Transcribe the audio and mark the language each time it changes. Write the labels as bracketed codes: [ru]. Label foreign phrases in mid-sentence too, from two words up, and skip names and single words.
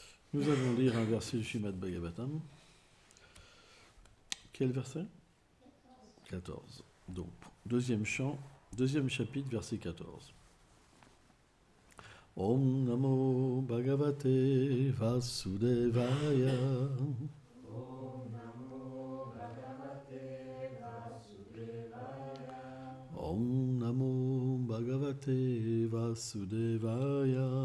[fr] Nous allons lire un verset du Srimad Bhagavatam. Quel verset? 14. Donc, deuxième chant, deuxième chapitre, verset 14. [sa] Om Namo Bhagavate Vasudevaya. Om Namo Bhagavate Vasudevaya.